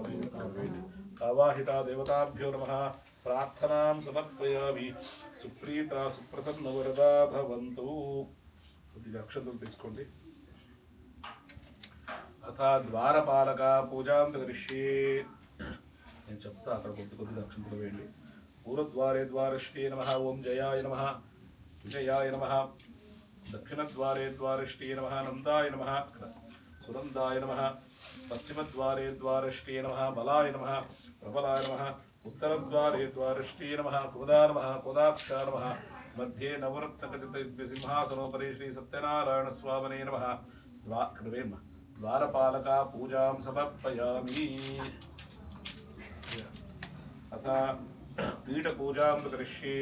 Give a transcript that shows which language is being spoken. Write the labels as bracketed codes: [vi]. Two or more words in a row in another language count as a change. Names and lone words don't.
[sa] आवाहिता देवताभ्यो नमः। प्रार्थनां समर्पयामि। सुप्रीता सुप्रसन्न वरदा भवन्तु। [te] కొద్దిగా అక్షంతలు తీసుకోండి. [sa] అథ ద్వారపాలక పూజాం కరిష్యే. [te] నేను చెప్తా, అక్కడ కొద్దిగా అక్షంతలు వేయండి. [sa] పూర్వద్వారే ద్వారశ్రీ నమః. ఓం జయాయ నమః విజయాయ నమః. దక్షిణద్వారే ద్వారశ్రీ నమః. నందాయ నమః సునందాయ నమః. పశ్చిమద్వారే ద్వారశ్రీ నమః. బలాయ నమః ప్రబలాయ నమః. उत्तरद्वारे द्वारश्री नमः. कुदा नमः कुदाक्षा नमः. मध्ये नवरत्नखचितसिंहासनोपरि श्री सत्यनारायण स्वामिने नमः. द्वारपालका पूजां समर्पयामि। अथ पीठपूजां करिष्ये।